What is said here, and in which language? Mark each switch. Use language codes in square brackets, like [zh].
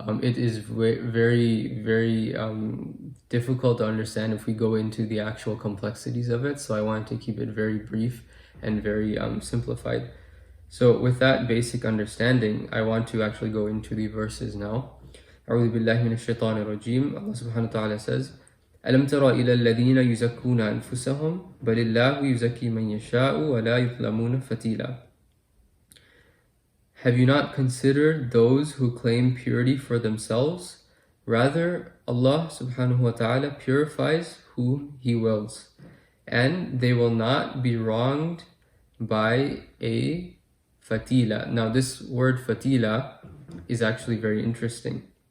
[en] It is very, very difficult to understand if we go into the actual complexities of it. So I wanted to keep it very brief and very simplified. So with that basic understanding, I want to actually go into the verses now. [ar] أعوذ بالله من الشيطان الرجيم. [en] Allah subhanahu wa ta'ala says, [ar] ألم تر إلى الذين يزكون أنفسهم بل الله يزكي من يشاء ولا يظلمون فتيلا. [en] Have you not considered those who claim purity for themselves? Rather, Allah subhanahu wa ta'ala purifies whom He wills, and they will not be wronged by a fatila. Now this word fatila is actually very interesting.